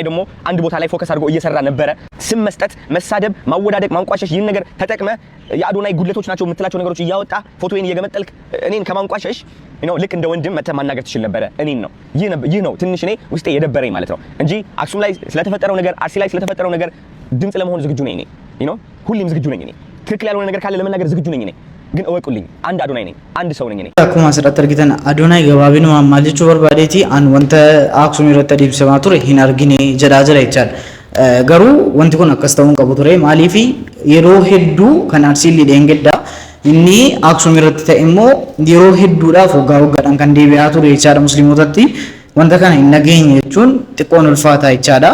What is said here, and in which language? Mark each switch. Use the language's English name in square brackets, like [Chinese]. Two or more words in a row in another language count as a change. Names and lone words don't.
[Amharic] ደግሞ አንድ ቦታ ላይ ፎከስ አድርጎ እየሰራ ነበረ። ስም መስጠት፣ መሳደብ፣ ማወዳደቅ፣ ማንቋሸሽ ይህን ነገር ተጠቅመ የአዶናይ ጉድለቶች ናቸው የምትላቸው ነገሮች እያወጣ ፎቶዬን እየገመጠልክ እኔን ከማንቋሸሽ ልክ እንደ ወንድም መተህ ማናገር ትችል ነበረ። እኔን ነው ይህ ነው ትንሽ እኔ ውስጤ የደበረኝ ማለት ነው እንጂ አክሱም ላይ ስለተፈጠረው ነገር አርሲ ላይ ስለተፈጠረው ነገር ድምጽ ለመሆን ዝግጁ ነኝ እኔ ሁሌም ዝግጁ ነኝ እኔ ትክክል ያልሆነ ነገር ካለ ለመናገር ዝግጁ ነኝ እኔ ግን እወቁልኝ አንድ አዶናይ ነኝ አንድ ሰው ነኝ እኔ [Oromo] akkuma asirratti argitan adoonay gabaabinuma maal jechuu barbaadeeti an wanta aksum irratti adeemsifamaa ture hin argine jedhaa jira jechaadha garuu wanti kun akkas ta'uu qabu ture maaliif yeroo hedduu kan arsiin lidheengedda inni aksum irratti ta'e immoo yeroo hedduudhaaf waggaa waggaadhaan kan deebi'aa ture jechaadha musliimotatti wanta kana hin nageenye jechuun xiqqoon ulfaataa jechaadha.